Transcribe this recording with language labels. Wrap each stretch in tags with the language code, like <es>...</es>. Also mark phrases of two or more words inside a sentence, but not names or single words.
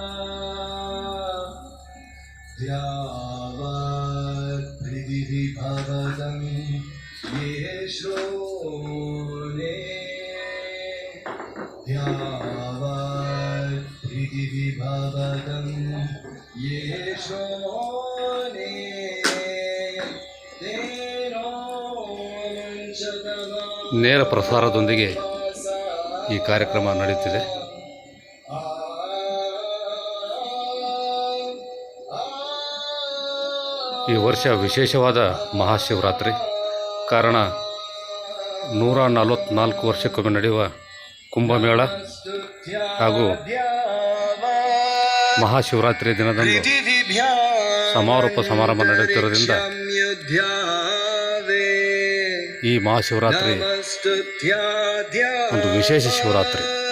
<sa>ध्यावत् पृथिवी भवतं ये श्रोणे. ध्यावत् पृथिवी भवतं ये श्रोणे.</sa> <kn>ನೇರ ಪ್ರಸಾರದೊಂದಿಗೆ ಈ ಕಾರ್ಯಕ್ರಮ ನಡೆಯುತ್ತಿದೆ. ಈ ವರ್ಷ ವಿಶೇಷವಾದ ಮಹಾಶಿವರಾತ್ರಿ ಕಾರಣ 144 ವರ್ಷಕ್ಕೊಮ್ಮೆ ನಡೆಯುವ ಕುಂಭಮೇಳ ಹಾಗೂ ಮಹಾಶಿವರಾತ್ರಿ ದಿನದಂದು ಸಮಾರೋಪ ಸಮಾರಂಭ ನಡೆಯುತ್ತಿರುವುದರಿಂದ ಈ ಮಹಾಶಿವರಾತ್ರಿ ಒಂದು ವಿಶೇಷ ಶಿವರಾತ್ರಿ.</kn>